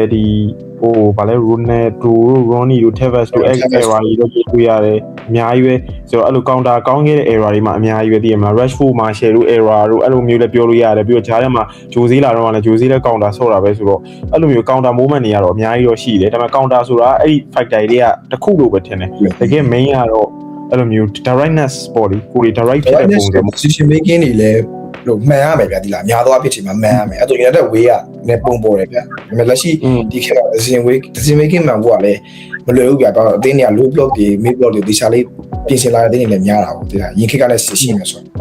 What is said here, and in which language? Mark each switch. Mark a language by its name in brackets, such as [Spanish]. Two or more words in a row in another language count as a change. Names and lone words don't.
[Burmese] ဒီဘာလဲ Ronaldo Ronnie Tevez တို့ error တွေတော့တွေ့ရတယ်အများကြီးပဲဆိုတော့အဲ့လို counter ကောင်းခဲ့တဲ့ error တွေမှာအများကြီးပဲသိရမလား Rashford Martial တို့ error တို့အဲ့လိုမျိုးလည်းပြောလို့ရတယ်ပြီးတော့ဂျားထဲမှာဂျိုဇီလာတော့လည်းဂျိုဇီလည်း counter ဆော့တာပဲဆိုတော့အဲ့လိုမျိုး [English] counter moment [Burmese] တွေကတော့အများကြီးတော့ရှိတယ်ဒါပေမဲ့ counter ဆိုတာအဲ့ဒီ factor တွေကတစ်ခုလို့ပဲထင်တယ်တကယ် main ကတော့အဲ့လိုမျိုး directness ပေါ့ဒီကိုယ် direct ဖြစ်တဲ့ပုံစံ [English] decision making [Burmese] တွေလည်းလို့မှန်ရမယ်ဗျာဒီလားအများသောအဖြစ်ချိန်မှာမှန်ရမယ်အဲ့တော့ United Way ကလည်းပုံပေါ်တယ်ဗျာဒါပေမဲ့လက်ရှိဒီခေတ်မှာ [English] decision making [Burmese] မှန်ဖို့ကလည်းမလွယ်ဘူးဗျာတော့အသင်းတွေက [English] low block [Burmese] တွေ [English] mid block [Burmese] တွေတခြားလေးပြင်ဆင်လာတဲ့အသင်းတွေလည်းများတာပေါ့ဒီလားရင်ခေတ်ကလည်းရှိနေဆို